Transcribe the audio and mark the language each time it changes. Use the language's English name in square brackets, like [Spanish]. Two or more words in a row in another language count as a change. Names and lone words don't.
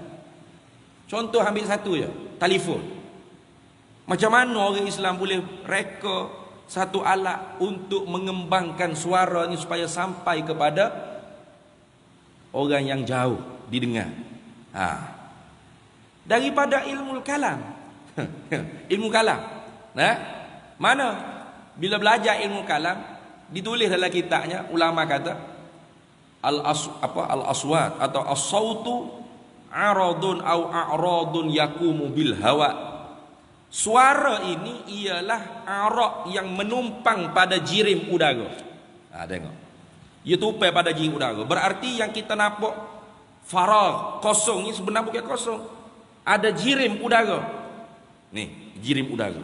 [Malay] Contoh ambil satu je, telefon. Macam mana orang Islam boleh reka satu alat untuk mengembangkan suara ni supaya sampai kepada orang yang jauh didengar. Daripada ilmu kalam. Ilmu kalam. Nah, mana bila belajar ilmu kalam ditulis dalam kitabnya, ulama kata al-aswat atau [Arabic] الصوت عرض أو أعراض يقوم بالهواء. [Malay] Suara ini ialah arak yang menumpang pada jirim udara. Tengok. Ia tupai pada jirim udara. Berarti yang kita nampak faragh, kosong ni sebenarnya bukan kosong. Ada jirim udara. Ni, jirim udara.